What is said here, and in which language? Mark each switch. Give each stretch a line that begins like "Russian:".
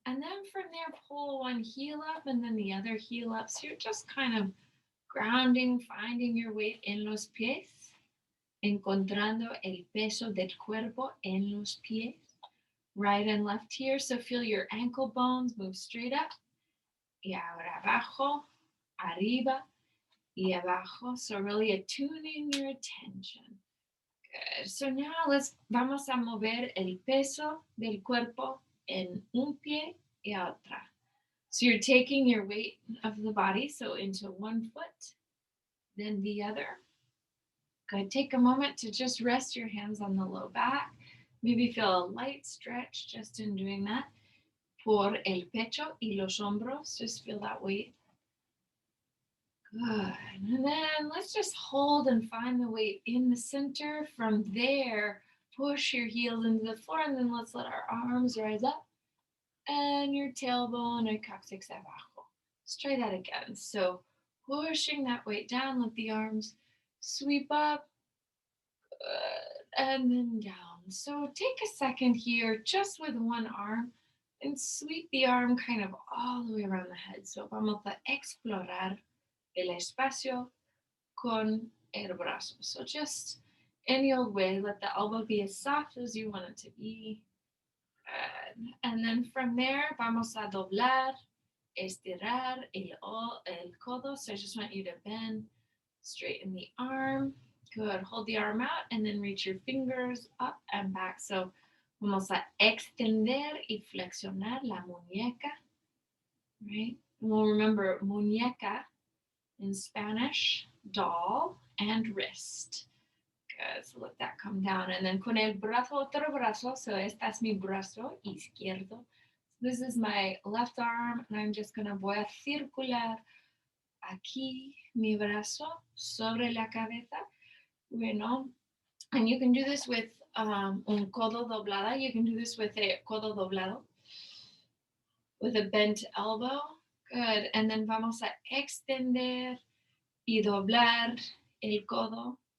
English: And then from there, pull one heel up and then the other heel up. So you're just kind of grounding, finding your weight
Spanish: en los pies, encontrando el peso del cuerpo en los pies.
English: Right and left here. So feel your ankle bones move straight up.
Spanish: Y ahora abajo, arriba, y abajo.
English: So really attuning your attention. Good. So now
Spanish: vamos a mover el peso del cuerpo en un pie y otra.
English: So you're taking your weight of the body, so into one foot, then the other. Good. Take a moment to just rest your hands on the low back. Maybe feel a light stretch just in doing that.
Spanish: Por el pecho y los hombros.
English: Just feel that weight. Good. And then let's just hold and find the weight in the center. From there, push your heels into the floor, and then let's let our arms rise up. And your tailbone and coccyx
Spanish: abajo.
English: Let's try that again. So pushing that weight down, let the arms sweep up. Good. And then down. So take a second here, just with one arm, and sweep the arm kind of all the way around the head. So
Spanish: vamos a explorar el espacio con el brazo.
English: So just any old way, let the elbow be as soft as you want it to be. And then from there,
Spanish: vamos a doblar, estirar el codo.
English: So I just want you to bend, straighten the arm. Good. Hold the arm out and then reach your fingers up and back. So
Spanish: vamos a extender y flexionar la muñeca.
English: Right? And we'll remember muñeca in Spanish, doll, and wrist. Good. So let that come down. And then
Spanish: con el brazo, otro brazo.
English: So
Spanish: esta es mi brazo izquierdo.
English: This is my left arm, and I'm just gonna
Spanish: voy a circular aquí mi brazo sobre la cabeza. Bueno,
English: and you can do this with
Spanish: un codo doblada.
English: You can do this with a
Spanish: codo doblado,
English: with a bent elbow. Good. And then
Spanish: vamos a extender y doblar el codo.